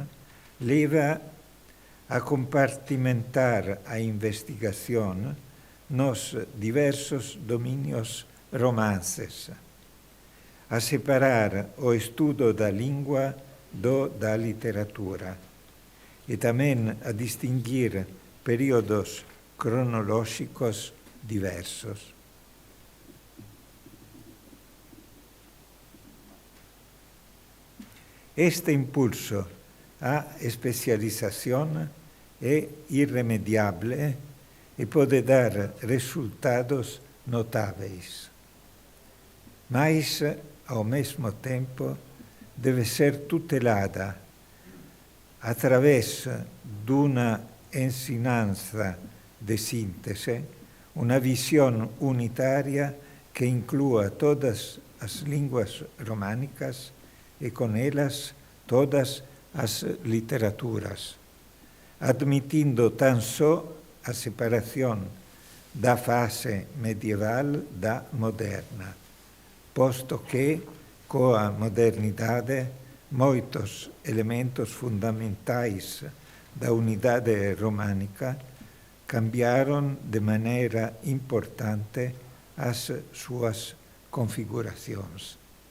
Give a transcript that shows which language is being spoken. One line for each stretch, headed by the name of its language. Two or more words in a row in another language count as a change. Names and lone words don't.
Galician: leva a compartimentar a investigación nos diversos dominios romances, a separar o estudo da lingua da literatura e tamén a distinguir períodos cronolóxicos diversos. Este impulso á especialización é irremediable e pode dar resultados notáveis. Mas, ao mesmo tempo, deve ser tutelada através dunha ensinanza de síntese, unha visión unitaria que inclúa todas as linguas románicas e con elas todas as literaturas, admitindo tan só a separación da fase medieval da moderna, posto que, coa modernidade, moitos elementos fundamentais da unidade románica cambiaron de maneira importante as súas configuracións.